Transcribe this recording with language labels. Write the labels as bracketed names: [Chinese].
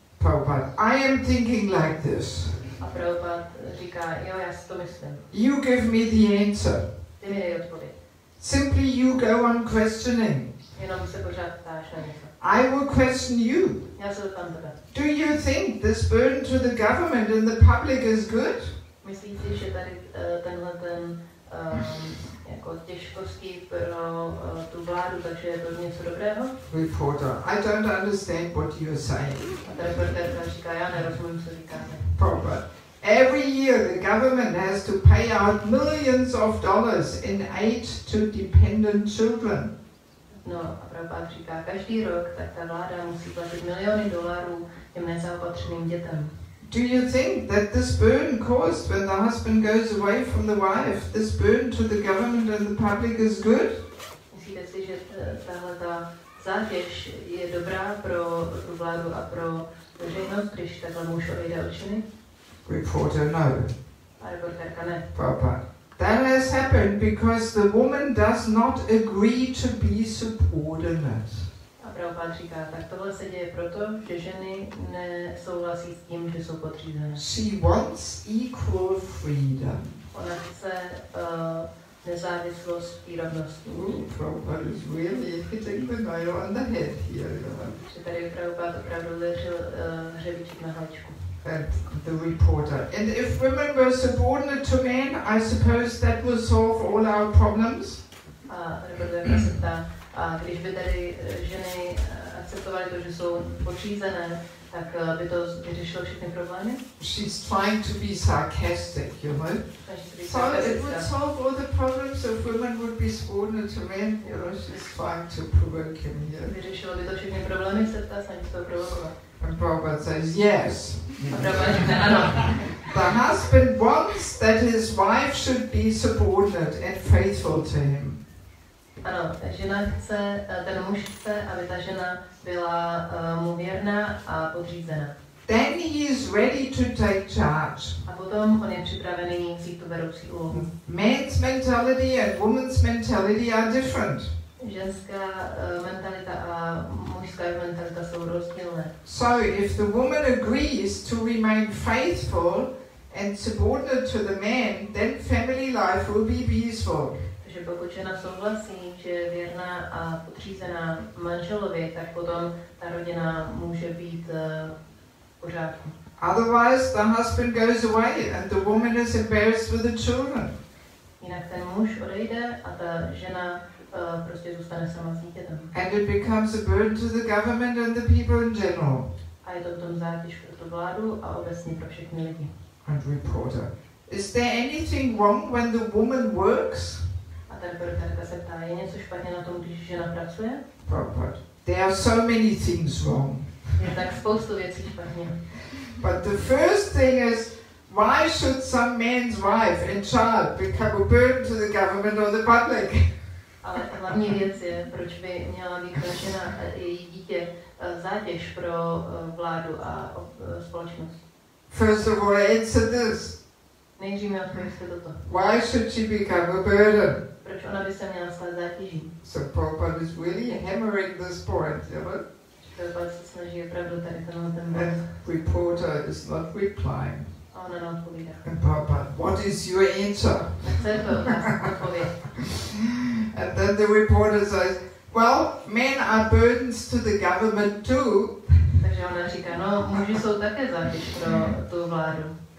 [English] Prabhupada, I am thinking like this. [Czech] A Prabhupada říká, jo, já si to myslím. [English] You give me the answer. [Czech] Ty mi dej odpověď. [English] Simply you go on questioning. [Czech] Jenom se pořád ptáš na něco. [English] I will question you. [Czech] Já se zeptám tebe. [English] Do you think this burden to the government and the public is good? [Czech] Myslíš si, že tady tenhle ten jako jako těžkosti pro tu vládu, takže je to něco dobrého. [English] Reporter, I don't understand what you're saying. [Czech] A ta reportérka říká, já nerozumím, co říkáte. [English] But every year the government has to pay out millions of dollars in aid to dependent children. [Czech] No a Prabhupád říká, každý rok tak ta vláda musí platit miliony dolarů těm nezaopatřeným dětem. [English] Do you think that this burden caused when the husband goes away from the wife, this burden to the government and the public is good? [Czech] Myslíte si, že tahle ta zátěž je dobrá pro tu vládu a pro veřejnost, když takhle muž odejde od ženy? [English] Reporter, no. [Czech] A reportérka ne. Papa. [English] That has happened because the woman does not agree to be subordinate. [Czech] A Prabhupád říká, tak tohle se děje proto, že ženy nesouhlasí s tím, že jsou podřízené. [English] She wants equal freedom. [Czech] Ona chce nezávislost i rovnost. [English] Prabhupada is really hitting the nail on the head here. [Czech] Že tady Prabhupád opravdu ležel hřebíček na hlavičku. [English] And the reporter. And if women were subordinate to men, I suppose that will solve all our problems? [Czech] A reportérka se ptá, a když by tady ženy akceptovaly to, že jsou podřízené, tak by to vyřešilo všechny problémy? [English] She's trying to be sarcastic, you know. So it would solve all the problems if women would be subordinate to men. You know, she's trying to provoke him here. [Czech] Vyřešilo by to všechny problémy, se ptá, snaží se to provokovat. [English] And Prabhupada says yes. [Czech] A Prabhupada říká, ano. [English] The husband wants that his wife should be subordinate and faithful to him. [Czech] Ano, ten muž chce, aby ta žena byla mu věrná a podřízená. [English] Then he is ready to take charge. [Czech] A potom on je připravený vzít tu vedoucí úlohu. [English] Man's mentality and woman's mentality are different. [Czech] Ženská mentalita a mužská mentalita jsou rozdílné. [English] So if the woman agrees to remain faithful and subordinate to the man, then family life will be peaceful. [Czech] Takže pokud žena souhlasí, že je věrná a podřízená manželovi, tak potom ta rodina může být v pořádku. [English] Otherwise the husband goes away and the woman is embarrassed with the children. [Czech] Jinak ten muž odejde a ta žena prostě zůstane sama s dítětem. [English] And it becomes a burden to the government and the people in general. [Czech] A je to potom zátěž pro tu vládu a obecně pro všechny lidi. [English] And reporter, is there anything wrong when the woman works? [Czech] A ta reportérka se ptá, je něco špatně na tom, když žena pracuje? [English] But there are so many things wrong. [Czech] Je tak spoustu věcí špatně. [English] But the first thing is, why should some man's wife and child become a burden to the government or the public? [Czech] Ale hlavní věc je, proč by měla být ta žena a její dítě zátěž pro vládu a společnost. [English] First of all, answer this. [Czech] Nejdřív mi odpovězte toto. [English] Why should she become a burden? [Czech] Proč ona by se měla stát zátěží? [English] So Prabhupada is really hammering this point, you know? [Czech] Prabhupada se snaží opravdu tady ten bod. [English] And reporter is not replying. [Czech] A ona neodpovídá. [English] And Prabhupada, what is your answer? [Czech] Tak co je to odpověď? [English] And then the reporter says, well, men are burdens to the government too. [Czech] Takže ona říká, no, muži jsou také zátěž pro tu vládu.